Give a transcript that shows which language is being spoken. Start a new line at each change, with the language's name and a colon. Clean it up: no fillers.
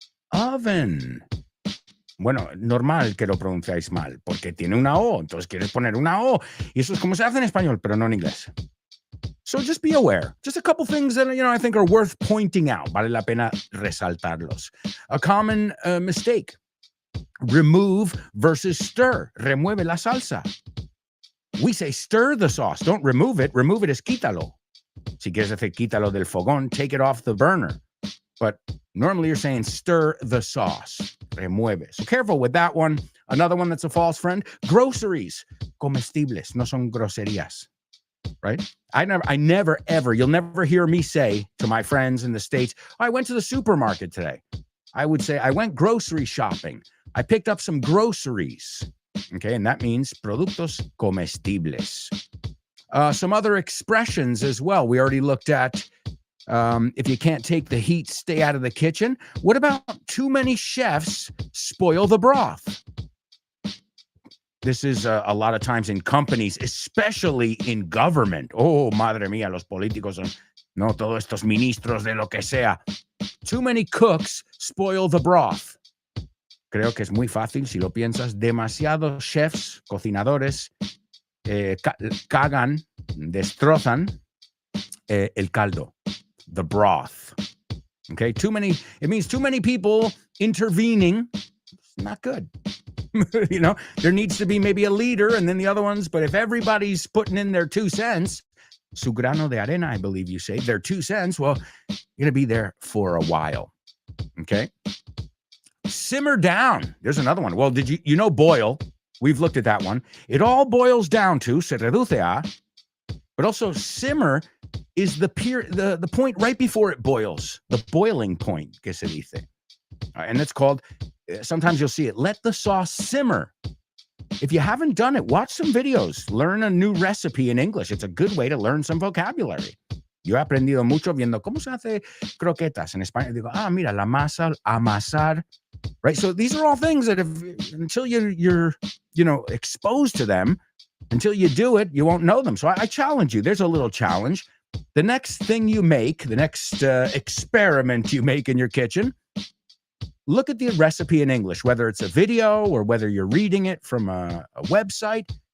Spanish: Oven. Bueno, normal que lo pronunciáis mal, porque tiene una O, entonces quieres poner una O, y eso es como se hace en español, pero no en inglés.
English: So just be aware. Just a couple things that, I think are worth pointing out.
Spanish: Vale la pena resaltarlos.
English: A common mistake. Remove versus stir.
Spanish: Remueve la salsa.
English: We say stir the sauce. Don't remove it. Remove it is quítalo.
Spanish: Si quieres decir quítalo del fogón,
English: take it off the burner. But normally you're saying stir the sauce. Remueve. So careful with that one. Another one that's a false friend.
Spanish: Groceries. Comestibles. No son groserías. Right?
English: I never, ever, you'll never hear me say to my friends in the States, I went to the supermarket today. I would say, I went grocery shopping. I picked up some groceries. Okay, and that means
Spanish: productos comestibles.
English: Some other expressions as well. We already looked at, if you can't take the heat, stay out of the kitchen. What about too many chefs spoil the broth? This is a lot of times in companies, especially in government.
Spanish: Oh, madre mía, los políticos son, no, todos estos ministros de lo que sea.
English: Too many cooks spoil the broth.
Spanish: Creo que es muy fácil si lo piensas. Demasiados chefs, cocinadores, cagan, destrozan el caldo, the broth.
English: Okay, it means too many people intervening. It's not good. There needs to be maybe a leader and then the other ones. But if everybody's putting in their 2 cents,
Spanish: su grano de arena,
English: I believe you say, their 2 cents, well, you're going to be there for a while. Okay. Simmer down. There's another one. Well, did you boil? We've looked at that one. It all boils down to,
Spanish: se reduce a,
English: but also simmer is the point right before it boils, the boiling point,
Spanish: que se dice.
English: And it's called, sometimes you'll see it, let the sauce simmer. If you haven't done it, watch some videos, learn a new recipe in English. It's a good way to learn some vocabulary.
Spanish: Yo he aprendido mucho viendo cómo se hace croquetas en España. Digo, mira, la masa, amasar, right?
English: So these are all things that until you're exposed to them, until you do it, you won't know them. So I challenge you. There's a little challenge. The next thing you make, the next experiment you make in your kitchen, look at the recipe in English, whether it's a video or whether you're reading it from a website.